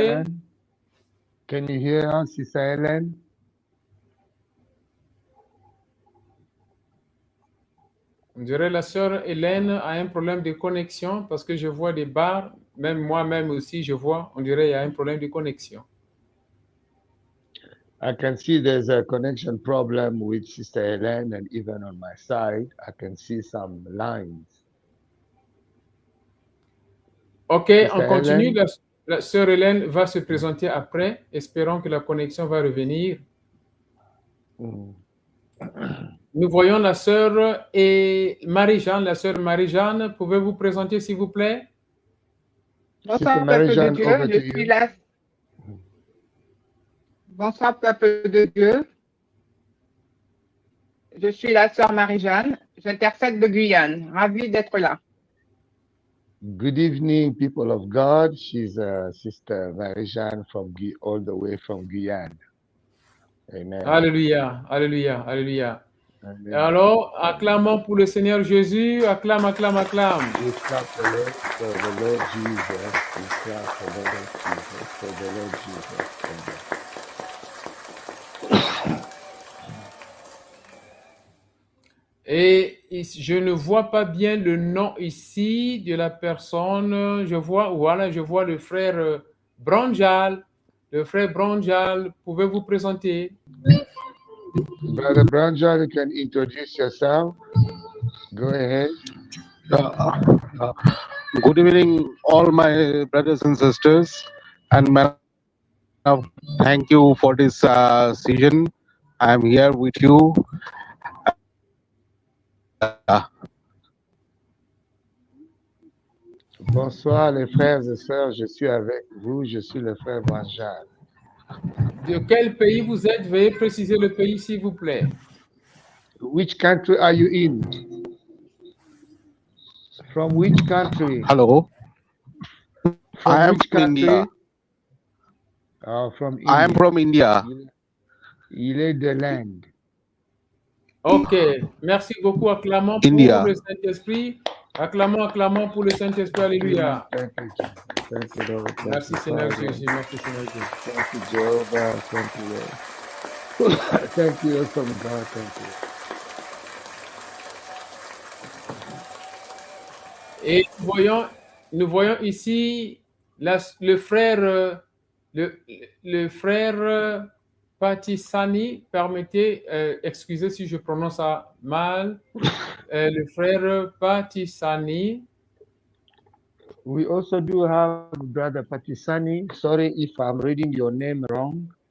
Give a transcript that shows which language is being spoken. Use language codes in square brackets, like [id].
[en] Helen. Can you hear us, Sister Helen? [fr] On dirait la sœur Hélène a un problème de connexion parce que je vois des barres, même moi-même aussi je vois, on dirait il y a un problème de connexion. [en] I can see there's a connection problem with Sister Helen, and even on my side, I can see some lines. [fr] Ok, [en] Sister [fr] on continue. [en] Helen? [fr] La sœur Hélène va se présenter après. Espérons que la connexion va revenir. Nous voyons la sœur et Marie-Jeanne. La sœur Marie-Jeanne, pouvez-vous présenter s'il vous plaît? Bonsoir, peuple de Dieu. Je suis la... Bonsoir, peuple de Dieu. Je suis la sœur Marie-Jeanne. J'intercède de Guyane. Ravie d'être là. [en] Good evening, people of God. She's Sister Marie-Jeanne all the way from Guyane. Amen. [fr] Alléluia, alléluia, alléluia. Amen. Alors, acclamons pour le Seigneur Jésus. Acclame, acclame, acclame. [en] We clap for the Lord Jesus. We clap for the Lord Jesus. For the Lord Jesus. Amen. [fr] Et je ne vois pas bien le nom ici de la personne. Je vois, voilà, je vois le frère Branjal. Le frère Branjal, pouvez-vous présenter? [en] Brother Branjal, you can introduce yourself. Go ahead. Good evening, all my brothers and sisters. And thank you for this season. I'm here with you. [fr] Bonsoir les frères et sœurs, je suis avec vous, je suis le frère Branjal. De quel pays vous êtes? Veuillez préciser le pays s'il vous plaît. [en] Which country are you in? From which country? Hello. From which country? India. From India. I am from India. [fr] Il est de l'Inde. Ok, merci beaucoup. Acclamons pour [en] India. [fr] le Saint-Esprit. Acclamons, acclamons pour le Saint-Esprit. Alléluia. [en] Thank you, thank you, Lord. Thank [fr] Merci [en] you, [fr] Seigneur [en] Father. [fr] Jésus. Merci Seigneur Jésus. [en] Thank you, Jehovah. Thank you, Lord. Thank you, awesome God. Thank you. [fr] Et nous voyons ici le frère, le frère Patisani. Permettez, excusez si je prononce ça mal. Le frère Patisani. [en] We also do have Brother Patisani. Sorry if I'm reading your name wrong.